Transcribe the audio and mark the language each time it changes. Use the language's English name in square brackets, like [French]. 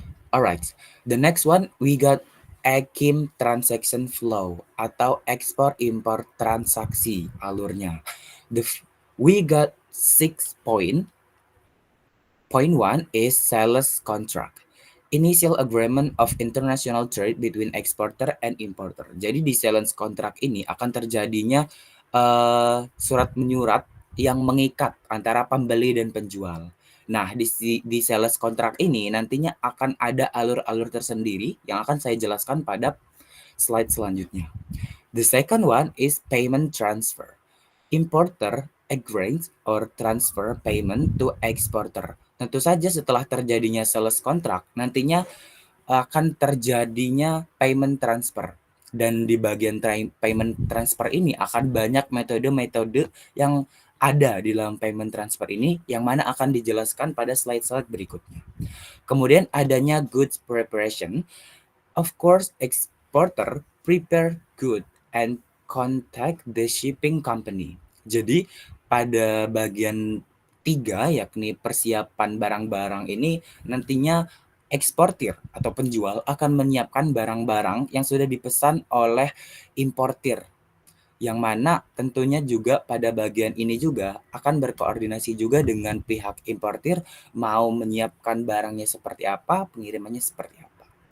[English] Alright, the next one we got EKIM transaction flow [Indonesian] atau ekspor impor transaksi alurnya. [English] We got 6 point. Point 1 is sales contract. Initial agreement of international trade between exporter and importer. [Indonesian] Jadi di sales contract ini akan terjadinya surat menyurat yang mengikat antara pembeli dan penjual. Nah, di sales contract ini nantinya akan ada alur-alur tersendiri yang akan saya jelaskan pada slide selanjutnya. [English] The second one is payment transfer. Importer agrees or transfer payment to exporter. [Indonesian] Tentu saja setelah terjadinya sales contract, nantinya akan terjadinya payment transfer. Dan di bagian payment transfer ini akan banyak metode-metode yang ada di dalam payment transfer ini yang mana akan dijelaskan pada slide-slide berikutnya. Kemudian adanya goods preparation. [English] Of course, exporter prepare good and contact the shipping company. [Indonesian] Jadi pada bagian 3, yakni persiapan barang-barang ini, nantinya eksportir atau penjual akan menyiapkan barang-barang yang sudah dipesan oleh importir, yang mana tentunya juga pada bagian ini juga akan berkoordinasi juga dengan pihak importir, mau menyiapkan barangnya seperti apa, pengirimannya seperti apa.